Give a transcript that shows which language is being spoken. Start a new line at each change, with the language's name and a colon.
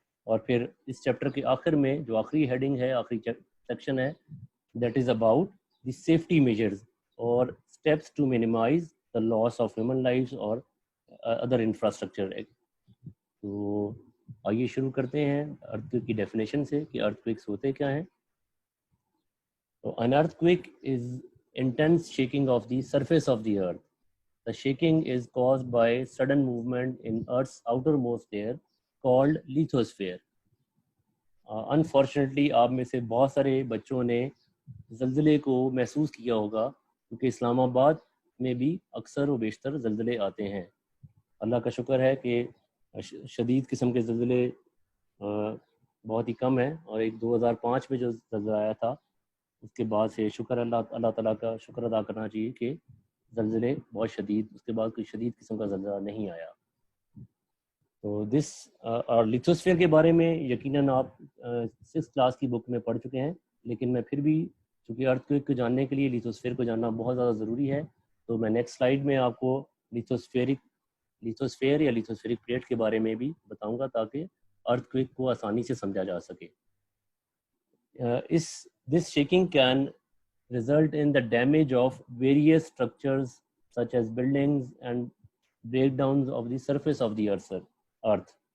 Urdu: اور پھر اس چیپٹر کے آخر میں جو آخری ہیڈنگ ہے، آخری سیکشن ہے،
English: That is about the safety measures اور steps to minimise the loss of human lives اور other infrastructure.
Urdu: تو آئیے شروع کرتے ہیں ارتھ کویک کی ڈیفینیشن سے کہ ارتھ کویکس ہوتے کیا ہیں.
English: تو an earthquake is intense shaking of the surface of the earth. The shaking is caused by sudden movement in Earth's outermost layer called lithosphere. Unfortunately
Urdu: آپ میں سے بہت سارے بچوں نے زلزلے کو محسوس کیا ہوگا، کیونکہ اسلام آباد میں بھی اکثر و بیشتر زلزلے آتے ہیں. اللہ کا شکر ہے کہ شدید قسم کے زلزلے بہت ہی کم ہیں، اور ایک 2005 میں جو زلزلہ آیا تھا اس کے بعد سے اللہ تعالیٰ کا شکر ادا کرنا چاہیے کہ زلزلے بہت شدید، اس کے بعد کوئی شدید قسم کا زلزلہ نہیں آیا. تو اور لیتھوسفیئر کے بارے میں یقیناً آپ 6th کلاس کی بک میں پڑھ چکے ہیں، لیکن میں پھر بھی چونکہ ارتھ کویک کو جاننے کے لیے لیتھوسفیئر کو جاننا بہت زیادہ ضروری ہے، تو میں نیکسٹ سلائیڈ میں آپ کو لیتھوسفیئر یا لیتھوسفیرک پلیٹ کے بارے میں بھی بتاؤں گا تاکہ ارتھ کویک کو آسانی سے سمجھا جا سکے.
English: This shaking can result in the damage of various structures such as buildings and breakdowns of the surface of the earth.